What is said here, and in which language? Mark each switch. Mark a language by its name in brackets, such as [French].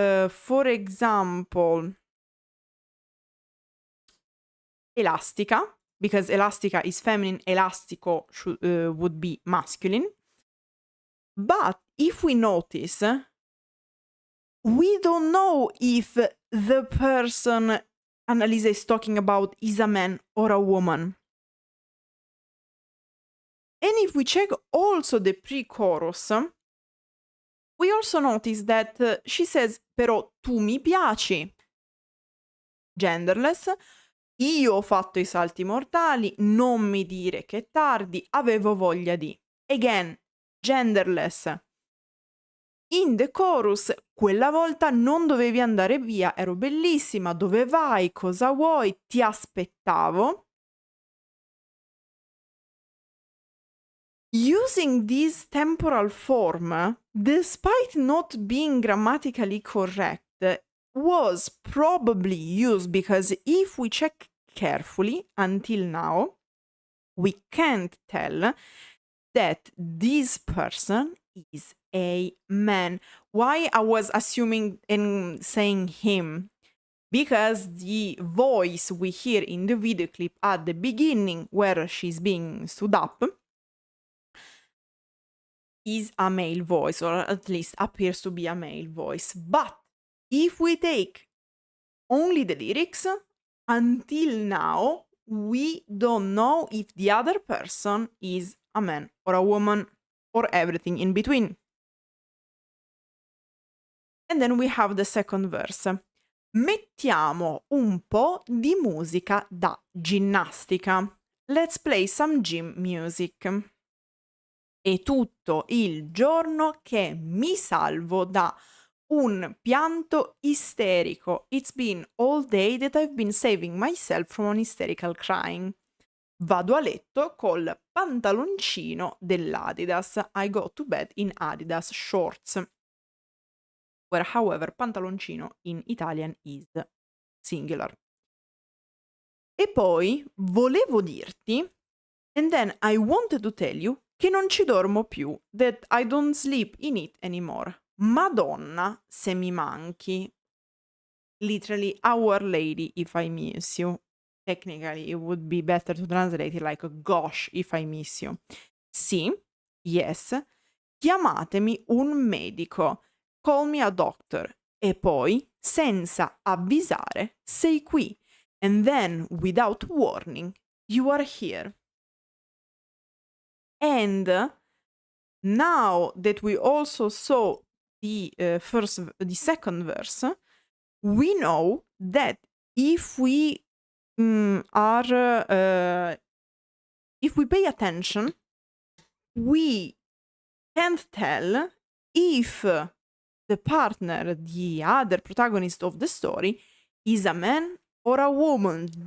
[English] For example, elastica, because elastica is feminine, elastico would be masculine. But if we notice, we don't know if the person Annalisa is talking about is a man or a woman. And if we check also the pre-chorus, we also notice that she says, [Italian] però tu mi piaci, genderless, io ho fatto i salti mortali, non mi dire che è tardi, avevo voglia di. [English] Again, genderless. In the chorus, [Italian] quella volta non dovevi andare via, ero bellissima, dove vai, cosa vuoi, ti aspettavo. [English] Using this temporal form, despite not being grammatically correct, was probably used because if we check carefully until now, we can't tell that this person is a man. Why I was assuming and saying him? Because the voice we hear in the video clip at the beginning, where she's being stood up, is a male voice, or at least appears to be a male voice. But if we take only the lyrics, until now, we don't know if the other person is a man or a woman or everything in between. And then we have the second verse. [Italian] Mettiamo un po' di musica da ginnastica. [English] Let's play some gym music. [Italian] È tutto il giorno che mi salvo da un pianto isterico. [English] It's been all day that I've been saving myself from an hysterical crying. [Italian] Vado a letto col pantaloncino dell'Adidas. [English] I go to bed in Adidas shorts. Where, however, pantaloncino in Italian is singular. [Italian] E poi volevo dirti, [English] and then I wanted to tell you, [Italian] che non ci dormo più, [English] that I don't sleep in it anymore. [Italian] Madonna, se mi manchi. [English] Literally, Our Lady, if I miss you. Technically, it would be better to translate it like, gosh, if I miss you. [Italian] Sì, yes, chiamatemi un medico. [English] Call me a doctor. [Italian] E poi, senza avvisare, sei qui. [English] And then, without warning, you are here. And now that we also saw the second verse, we know that if we if we pay attention, we can't tell if the partner, the other protagonist of the story, is a man or a woman.